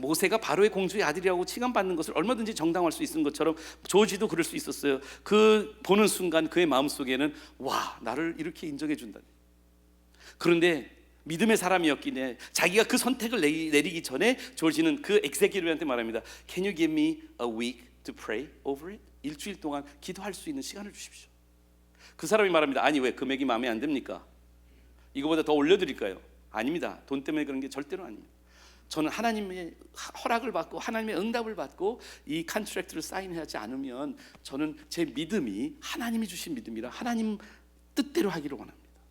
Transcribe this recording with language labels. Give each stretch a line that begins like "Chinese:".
Korean: 모세가 바로의 공주의 아들이라고 칭함받는 것을 얼마든지 정당화할 수 있는 것처럼 조지도 그럴 수 있었어요. 그 보는 순간 그의 마음속에는 와, 나를 이렇게 인정해 준다니. 그런데 믿음의 사람이었기에 자기가 그 선택을 내리기 전에 조지는 그 엑세큐티브한테 말합니다.
English: Can you give me a week to pray over it?
Korean: 일주일 동안 기도할 수 있는 시간을 주십시오. 그 사람이 말합니다. 아니, 왜 금액이 마음에 안 듭니까? 이거보다 더 올려드릴까요? 아닙니다. 돈 때문에 그런 게 절대로 아닙니다. 저는 하나님의 허락을 받고 하나님의 응답을 받고 이 컨트랙트를 사인하지 않으면 저는 제 믿음이 하나님이 주신 믿음이라 하나님 뜻대로 하기를 원합니다.